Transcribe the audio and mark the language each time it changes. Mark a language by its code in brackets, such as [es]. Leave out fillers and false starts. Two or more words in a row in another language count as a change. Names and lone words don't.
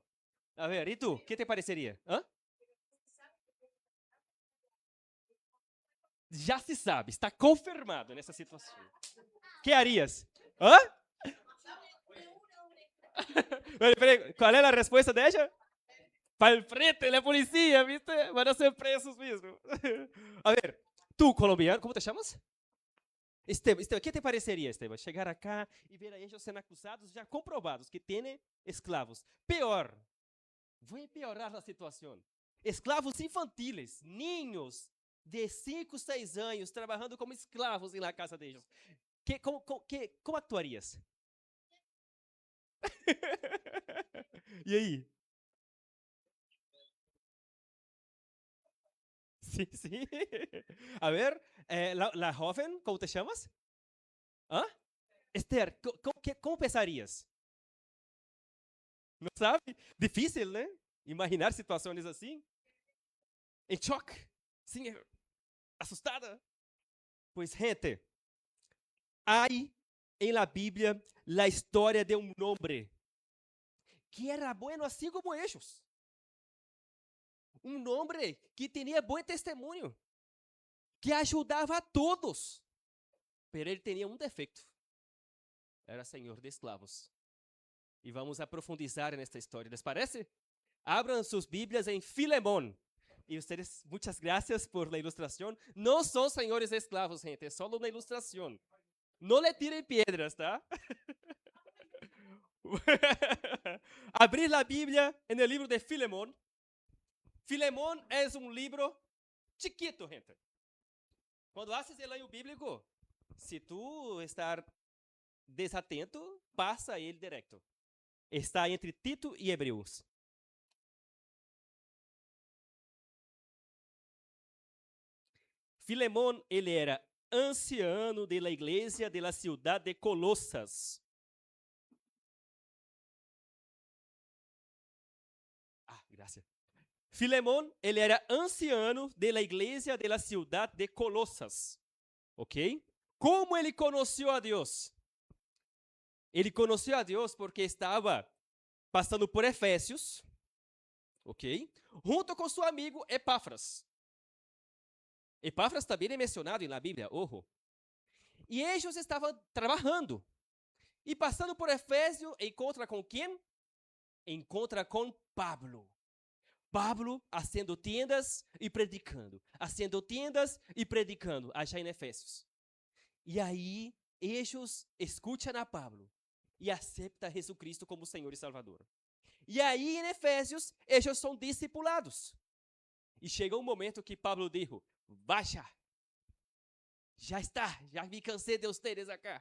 [es] A ver, [pt] e tu? O que te pareceria? Já se sabe, está confirmado nessa situação. [es] Que harias? [pt] Peraí, qual é a resposta dela? [es] Para el frente, la policía, ¿viste? Van a ser presos mismo. A ver, tú, colombiano, ¿cómo te llamas? Esteban, [pt] o que te pareceria, Esteban? Chegar acá e ver a ellos sendo acusados, já comprovados que têm escravos. Pior, vou piorar a situação. Escravos infantiles, ninhos de 5, 6 anos, trabalhando como escravos na casa deles. [es] Como actuarias? [pt] E aí? Sim, sim. [es] A ver, la joven, ¿cómo te chamas? ¿Ah? Esther, como pensarias? [pt] Não sabe? Difícil, né? Imaginar situações assim. Em choque. Sim, assustada. [es] Pues, gente, hay en la Biblia la historia de un hombre que era bueno así como ellos. Un hombre que tenía buen testimonio, que ayudaba a todos. [pt] Pero ele tinha um defeito. Era senhor de escravos. E vamos a profundizar nesta história. [es] ¿Les parece? Abram sus Bíblias [pt] em Filemón. E vocês, muitas graças por la ilustração. Não são senhores escravos, gente. É só uma ilustração. Não le tirem piedras, tá? Abrir a Bíblia no livro de Filemón. Filemón é um livro chiquito, gente. Quando [es] haces el año bíblico, [pt] se tu estar desatento, passa ele direto. Está entre Tito e Hebreus. Filemón, ele era [es] anciano de la [pt] igreja [es] de la ciudad de Colossas. Gracias. [pt] Filemón, ele era [es] anciano de la [pt] igreja [es] de la ciudad de Colossas. [pt] Ok? Como ele conheceu a Deus? Ele conheceu a Deus porque estava passando por Efésios, ok? Junto com seu amigo Epáfras. Epáfras também é mencionado na Bíblia, ojo. E eles estavam trabalhando. E passando por Efésio, encontra com quem? Encontra com Pablo. [es] Pablo haciendo tiendas e predicando. Haciendo tiendas e predicando, allá em Efésios. [pt] E aí, eles escutam a Pablo e aceitam Jesus Cristo como Senhor e Salvador. E aí, em Efésios, eles são discipulados. E chega um momento que Pablo diz: Baixa, já está, já me cansei de vocês acá.